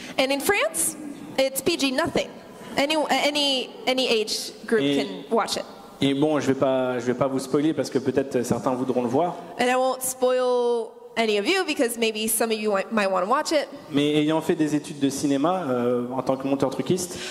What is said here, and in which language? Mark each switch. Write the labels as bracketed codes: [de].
[en] And in France, it's PG-nothing. Any age group [fr] Et- [en] can watch it. [fr] Et bon, je vais pas vous spoiler parce que peut-être certains voudront le voir. [en] And I won't spoil any of you because maybe some of you might want to watch it. [fr] Mais ayant fait des études de cinéma en tant que monteur truquiste,